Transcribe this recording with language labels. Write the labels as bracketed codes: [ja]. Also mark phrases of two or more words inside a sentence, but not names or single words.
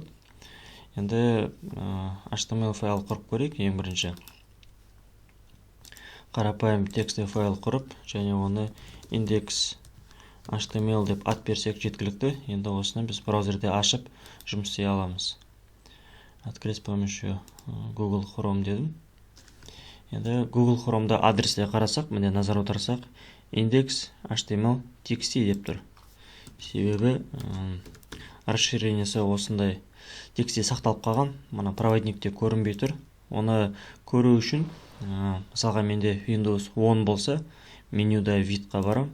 [kk] Енді HTML файл құрып көрейік. Ең бірінші қарапайым текстті файл құрып, және оны index.html деп ат берсек жеткілікті. Енді осыны біз браузерде ашып жұмыс істей аламыз. [ru] Открыть с помощью Google Chrome дедім. [kk] Енді Google Chrome'да адресте қарасақ, міне назар аударсақ, index.html txt деп тұр. Себебі расширениесі осындай тексте сақталып қалған. Мына проводникте көрінбей тұр. Оны көру үшін, мысалға менде Windows 10 болса, менюда видқа барам.